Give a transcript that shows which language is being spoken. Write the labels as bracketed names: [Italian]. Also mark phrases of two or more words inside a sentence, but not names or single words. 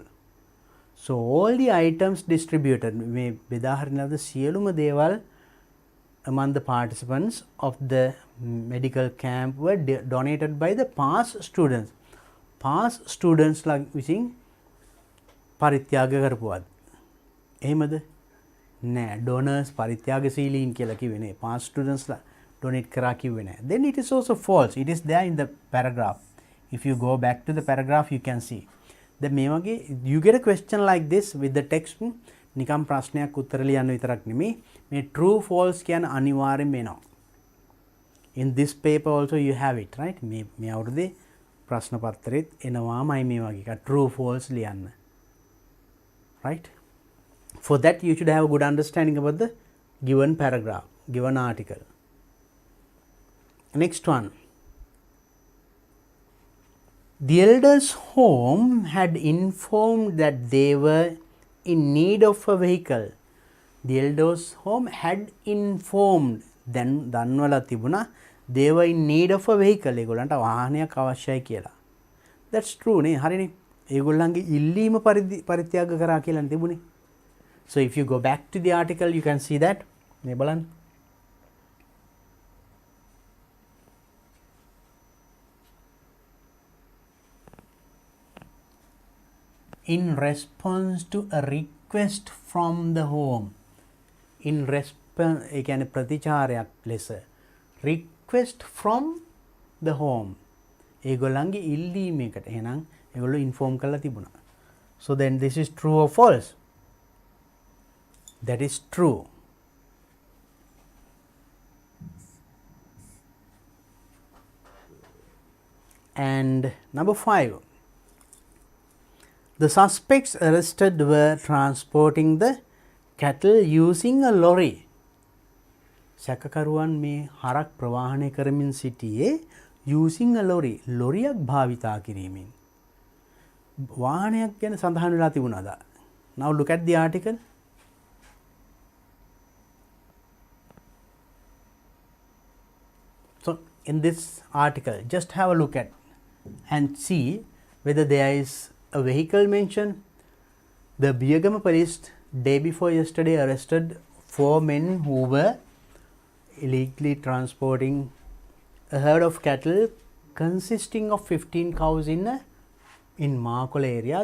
[English] So all the items distributed, [Sinhala] මේ බෙදා හරින ලද සියලුම දේවල් [English] among the participants of the medical camp were donated by the past students. Past students [Sinhala] ලා විසින් පරිත්‍යාග කරපුවාද? එහෙමද? නෑ, donors පරිත්‍යාගශීලීන් කියලා කිව්වේ නේ. [English] past students [Sinhala] ලා donate කරා කිව්වේ නෑ. [English] Then it is also false. It is there in the paragraph. If you go back to the paragraph you can see. The [Sinhala] මේ වගේ [English] you get a question like this with the text, [Sinhala] නිකම් ප්‍රශ්නයක් උත්තර ලියන්න විතරක් නෙමෙයි, මේ [English] true false [Sinhala] කියන අනිවාර්යෙන් වෙනවා. [English] In this paper also you have it, right? [Sinhala] මේ අවුරුද්දේ ප්‍රශ්න පත්‍රෙත් එනවාමයි මේ වගේ එක [English] true false [Sinhala] ලියන්න. [English] Right? For that you should have a good understanding about the given paragraph, given article. Next one, the elders' home had informed that they were in need of a vehicle. The elders' home had informed, then දන්වලා තිබුණා they were in need of a vehicle. [Sinhala] ඒගොල්ලන්ට වාහනයක් අවශ්‍යයි කියලා. [English] That's true [Sinhala] නේ, හරිනේ. ඒගොල්ලන්ගේ ඉල්ලීම පරිත්‍යාග කරා කියලා තිබුණේ. [English] So if you go back to the article you can see that. [Sinhala] මේ බලන්න. [English] In response to a request from the home. In response, [Sinhala] ඒ කියන්නේ ප්‍රතිචාරයක් ලෙස. [English] Request from the home. [Sinhala] ඒගොල්ලන්ගේ ඉල්ලීමකට. එහෙනම් ඒගොල්ලෝ inform කරලා තිබුණා. [English] So then this is true or false? That is true. And number 5, the suspects arrested were transporting the cattle using a lorry. [Sinhala] සැකකරුවන් මේ හරක් ප්‍රවාහනය කරමින් සිටියේ [English] using a lorry. [Sinhala] ලොරියක් භාවිතා කිරීමෙන්. වාහනයක් ගැන සඳහන් වෙලා තිබුණාද? [English] Now look at the article. So in this article just have a look at and see whether there is a vehicle mention. The Biyagama police day before yesterday arrested 4 men who were illegally transporting a herd of cattle consisting of 15 cows in Makola area.